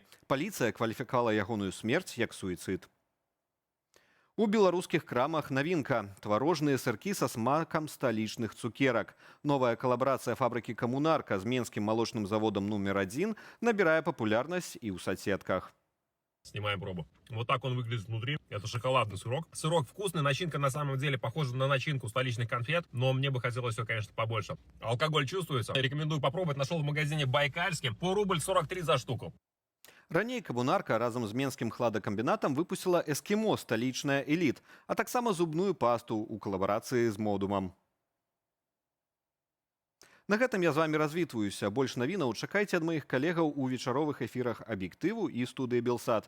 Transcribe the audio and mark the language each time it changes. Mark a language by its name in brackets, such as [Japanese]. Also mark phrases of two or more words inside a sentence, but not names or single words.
[Belarusian] Паліцыя кваліфікавала ягоную смерць як суіцыд. У беларускіх крамах навінка. Тварожныя сыркі са смакам сталічных цукерак. Новая калабрацыя фабрыкі «Камунарка» з менскім малочным заводам нумер 1 набірае папулярнасць і ў соцсетках. [Russian] Снимаем пробу. Вот так он выглядит внутри. Это шоколадный сырок. Сырок вкусный, начинка на самом деле похожа на начинку столичных конфет, но мне бы хотелось все, конечно, побольше. Алкоголь чувствуется. Рекомендую попробовать. Нашел в магазине Байкальским по рубль 43 за штуку. [Belarusian] Раней «Камунарка» разам з менскім хладакамбінатам выпусціла «Эскімо» сталічная эліт, а таксама зубную пасту ў калабарацыі з «Модумам». На гэтым я з вамі развітваюся. Больш навінаў чакайце ад маіх калегаў у вечаровых эфірах «Аб'ектыву» і студыі «Белсат».